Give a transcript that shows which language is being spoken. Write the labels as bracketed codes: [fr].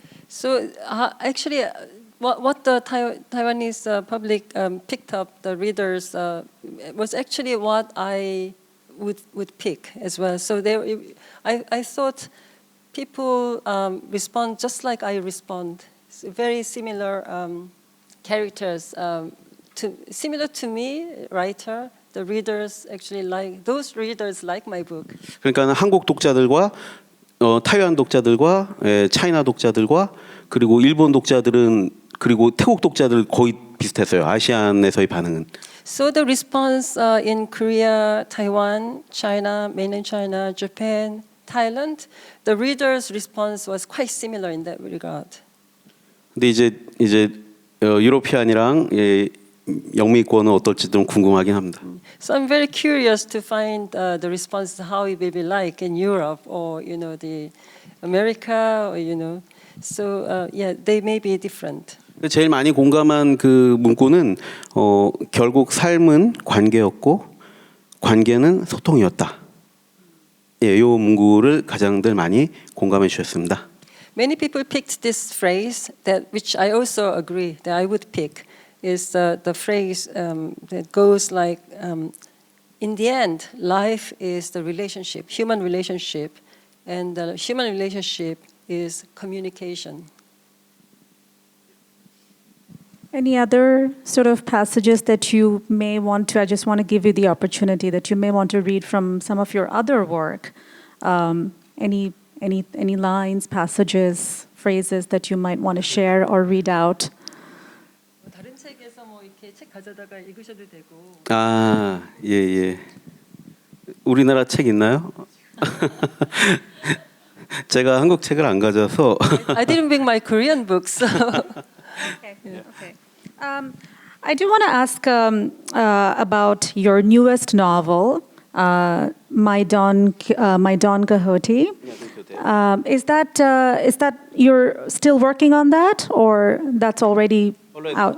[en] So actually, what the Taiwanese public picked up, the readers, was actually what I would pick as well. So I thought people respond just like I respond. It's very similar characters, similar to me, writer. The readers actually those readers like my book. [ko] 그러니까 한국 독자들과 타이완 독자들과 차이나 독자들과 그리고 일본 독자들은, 그리고 태국 독자들 거의 비슷했어요. 아시안에서의 반응은. [en] So the response in Korea, Taiwan, China, mainland China, Japan, Thailand, the readers' response was quite similar in that regard. [ko] 근데 이제 유로피안이랑 영미권은 어떨지 좀 궁금하긴 합니다. [en] So I'm very curious to find the response, how it will be like in Europe or the America or So yeah, they may be different. [ko] 제일 많이 공감한 그 문구는 결국 삶은 관계였고 관계는 소통이었다. 이 문구를 가장들 많이 공감해 주셨습니다. [en] Many people picked this phrase which I also agree that I would pick is the phrase that goes like in the end life is the relationship, human relationship, and the human relationship is communication. Any other sort of passages that you may want to, I just want to give you the opportunity that you may want to read from some of your other work. Any lines, passages, phrases that you might want to share or read out? [ko] 다른 책에서 뭐 이렇게 책 가져다가 읽으셔도 되고. 예. 우리나라 책 있나요? 제가 한국 책을 안 가져서. [en] I didn't bring my Korean books. Okay. I do want to ask about your newest novel, My Don Quixote. Is that you're still working on that, or that's already out?